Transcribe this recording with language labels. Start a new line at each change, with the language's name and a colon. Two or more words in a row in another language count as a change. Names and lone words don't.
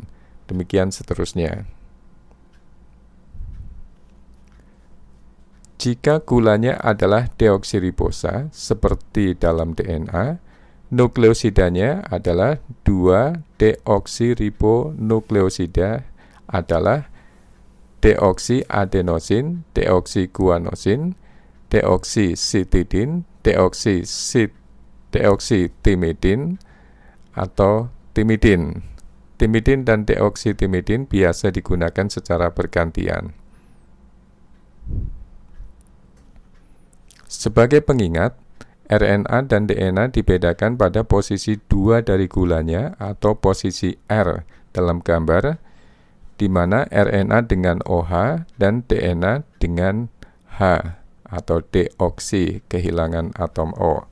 Indonesian: Demikian seterusnya. Jika gulanya adalah deoksiribosa, seperti dalam DNA, nukleosidanya adalah 2-deoksiribonukleosida adalah deoksiadenosin, deoksiguanosin, deoksisitidin, deoksitimidin atau timidin. Timidin dan deoksitimidin biasa digunakan secara bergantian. Sebagai pengingat, RNA dan DNA dibedakan pada posisi 2 dari gulanya atau posisi R dalam gambar, di mana RNA dengan OH dan DNA dengan H atau deoksi, kehilangan atom O.